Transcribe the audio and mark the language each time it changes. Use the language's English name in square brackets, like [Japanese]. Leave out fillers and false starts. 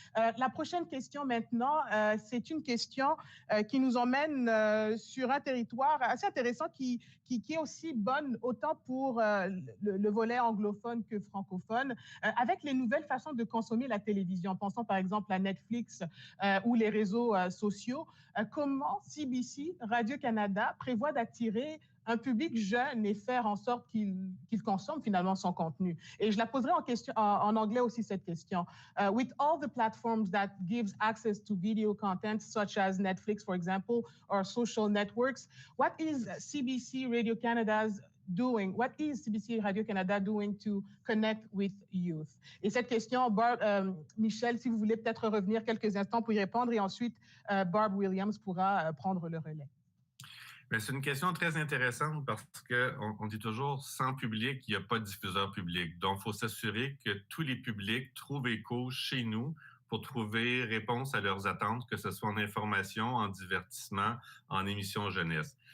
[French] La prochaine question maintenant, c'est une question qui nous emmène sur un territoire assez intéressant qui est aussi bonne autant pour le volet anglophone que francophone, avec les nouvelles façons de consommer la télévision. Pensons par exemple à Netflix ou les réseaux sociaux. Comment CBC Radio-Canada prévoit d'attirer un public jeune et faire en sorte qu'il consomme finalement son contenu? Et je la poserai en anglais aussi cette question. [English] With all the platforms that gives access to video content, such as Netflix, for example, or social networks, what is CBC Radio-Canada's doing? What is CBC Radio-Canada doing to connect with youth? [French] Et cette question, Michel, si vous voulez peut-être revenir quelques instants pour y répondre, et ensuite Barb Williams pourra prendre le relais. C'est une question très intéressante parce qu'on dit toujours, sans public, il n'y a pas de diffuseur public. Donc, il faut s'assurer que tous les publics trouvent écho chez nous pour trouver réponse à leurs attentes, que ce soit en information, en divertissement, en émission jeunesse.